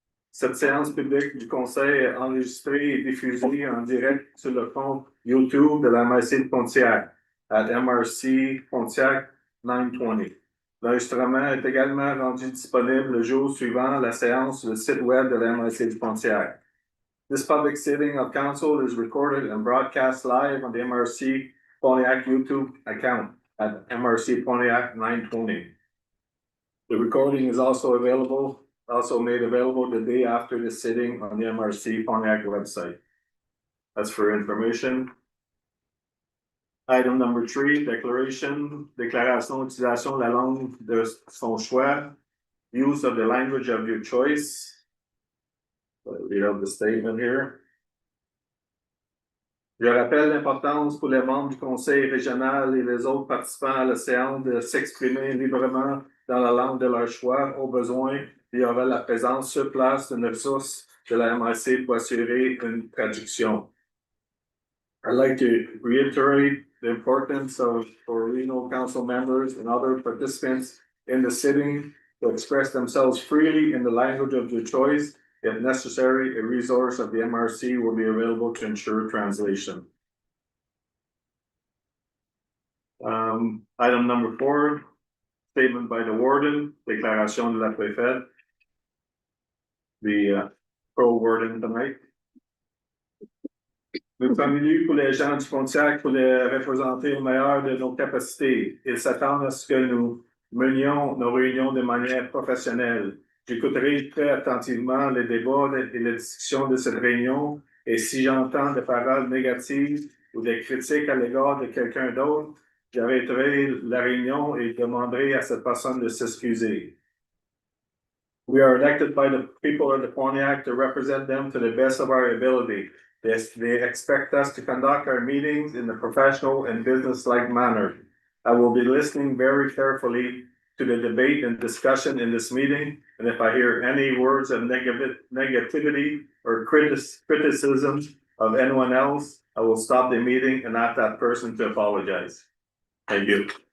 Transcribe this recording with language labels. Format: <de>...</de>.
<fr>Cette séance publique du Conseil est enregistrée et diffusée en direct sur le compte YouTube de la MRC de Pontiac at MRC Pontiac 920. L'enregistrement est également rendu disponible le jour suivant la séance sur le site web de la MRC de Pontiac.</fr> <en>This public sitting of council is recorded and broadcast live on the MRC Pontiac YouTube account at MRC Pontiac 920. The recording is also made available the day after the sitting on the MRC Pontiac website. That's for information. Item number 3,</en> <fr>déclaration d'utilisation de la langue de son choix,</fr> <en>use of the language of your choice. Read out the statement here.</en> <fr>Je rappelle l'importance pour les membres du Conseil régional et les autres participants à la séance de s'exprimer librement dans la langue de leur choix. Au besoin, il y aura la présence sur place d'une ressource de la MRC pour assurer une traduction.</fr> <en>I'd like to reiterate the importance for regional council members and other participants in the sitting to express themselves freely in the language of their choice. If necessary, a resource of the MRC will be available to ensure translation. Item number 4, statement by the Warden,</en> <fr>déclaration de la préfète.</fr> <en>The pro-warden tonight.</en> <fr>Nous sommes venus pour les gens du Pontiac pour les représenter au meilleur de nos capacités. Ils s'attendent à ce que nous menions nos réunions de manière professionnelle. J'écouterai très attentivement les débats et les discussions de cette réunion et si j'entends des paroles négatives ou des critiques à l'égard de quelqu'un d'autre, j'arrêterai la réunion et demanderai à cette personne de s'excuser.</fr> <en>We are elected by the people of the Pontiac to represent them to the best of our ability. They expect us to conduct our meetings in a professional and business-like manner. I will be listening very carefully to the debate and discussion in this meeting, and if I hear any words of negativity or criticism of anyone else, I will stop the meeting and ask that person to apologize. Thank you.</en>